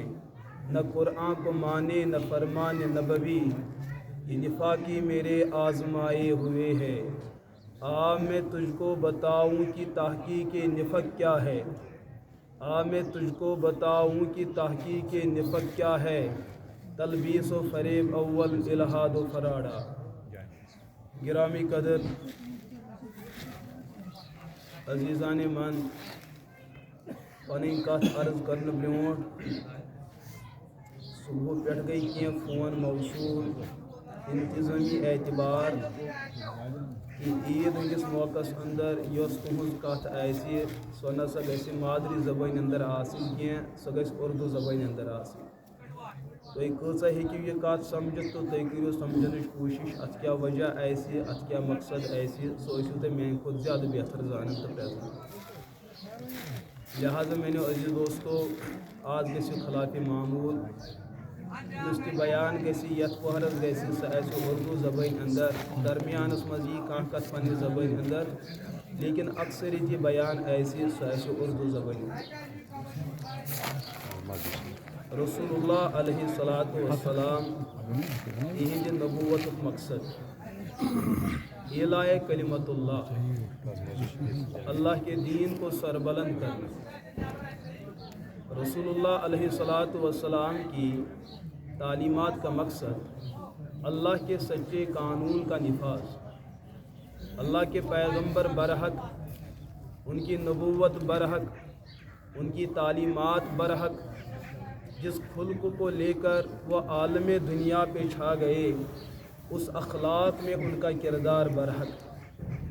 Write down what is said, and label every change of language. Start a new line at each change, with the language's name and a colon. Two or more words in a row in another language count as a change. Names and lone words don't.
Urdu: نہ قرآن کو مانے نہ فرمان نبوی، یہ نفاقی میرے آزمائے ہوئے ہیں. میں تجھ کو بتاؤں کہ تحقیق نفاق کیا ہے، میں تجھ کو بتاؤں کہ تحقیق نفاق کیا ہے. تلبیس و فریب اول، الہاد و فراڈا. گرامی قدر عزیزان من،
Kashmiri: پنٕنۍ کتھ عرض کرنہٕ برونٛٹھ صبح پٮ۪ٹھ گٔے کینٛہہ فون موصوٗل انتظامی اعتبار کہ عید ہندس موقع اندر یۄس تُہنٛز کتھ آسہِ سۄ نسا گژھِ مادری زبٲنۍ اندر آسٕنۍ کینٛہہ، سۄ گژھِ اردو زبٲنۍ اندر آسٕنۍ. تُہۍ کۭژاہ ہیٚکِو یہِ کتھ سمجھِتھ تہٕ تُہۍ کٔرِو سمجھنٕچ کوٗشش. اتھ کیٛاہ وجہ آسہِ، اتھ کیٛاہ مقصد آسہِ، سُہ ٲسِو تُہۍ میانہِ کھۄتہٕ زیادٕ بہتر زانان تہٕ پرٛزنان.
Urdu: لہٰذا میں نے عزیز دوستو آج
Kashmiri: گژھِ خلاف معمول یُس تہِ بیان گژھِ یتھ پہرس گژھِ سُہ آسہِ اردو زبٲنۍ اندر درمیانس منٛز یی کانٛہہ کتھ پننہِ زبٲنۍ اندر لیکن اکثریت یہ بیان آسہِ سُہ آسہِ اردو زبٲنۍ
Urdu: رسول اللہ
Arabic: علیہ الصلاۃ والسلام
Kashmiri: یہندِ نبوتُک
Urdu: مقصد اعلائے کلمت اللہ کے دین کو سربلند کرنا۔ رسول اللہ
Arabic: علیہ الصلاۃ والسلام
Urdu: کی تعلیمات کا مقصد اللہ کے سچے قانون کا نفاذ، اللہ کے پیغمبر برحق، ان کی نبوت برحق، ان کی تعلیمات برحق، جس خلق کو لے کر وہ عالم دنیا پہ چھا گئے اس اخلاق میں ان کا کردار برحق۔